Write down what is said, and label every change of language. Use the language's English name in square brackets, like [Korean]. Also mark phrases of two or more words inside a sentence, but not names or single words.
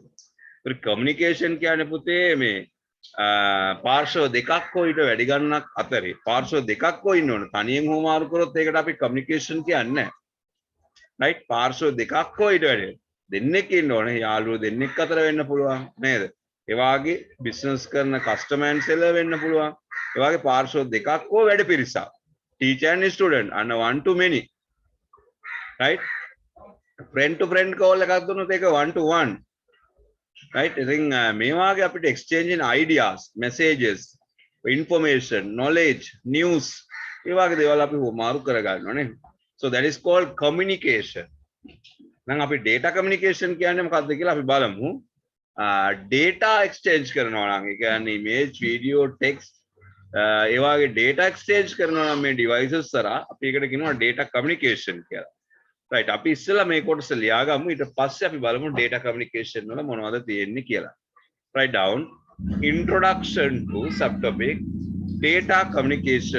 [Sinhala] Communication කියන්නේ පුතේ මේ පාර්ශ්ව දෙකක් හෝ ඊට වැඩි ගණනක් අතරේ පාර්ශ්ව දෙකක් හෝ ඉන්න ඕන. තනියෙන් හෝ මාරු කරොත් ඒකට අපි communication කියන්නේ නැහැ. right? පාර්ශ්ව දෙකක් හෝ ඊට වැඩි දෙන්නෙක් ඉන්න ඕන. යාළුවෝ දෙන්නෙක් අතර වෙන්න පුළුවන් නේද? ඒ වාගේ business කරන [English] customer and seller [Sinhala] වෙන්න පුළුවන්. ඒ වාගේ පාර්ශ්ව දෙකක් හෝ වැඩි පිරිසක්. [English] Teacher and student and one to many, right? Friend to friend call [Sinhala] එකක් දුන්නොත් ඒක [English] one to one, right? [Sinhala] ඉතින් මේ වාගේ අපිට [English] exchanging ideas, messages, information, knowledge, news [Sinhala] ඒ වාගේ දේවල් අපි මාරු කර ගන්නවා නේ. [English] So that is called communication. [Sinhala] දැන් අපි [English] data communication [Sinhala] කියන්නේ මොකක්ද කියලා අපි බලමු. [English] data exchange [Sinhala] කරනවා නම් ඒ කියන්නේ [English] image, video, text [Sinhala] ඒ වගේ [English] data exchange [Sinhala] කරනවා නම් මේ devices කරා අපි ඒකට කියනවා [English] data communication [Sinhala] කියලා. right අපි ඉස්සෙල්ලා මේ කොටස ලියාගමු ඊට පස්සේ අපි බලමු [English] data communication [Sinhala] වල මොනවද තියෙන්නේ කියලා. [English] write down introduction to subtopic data communication.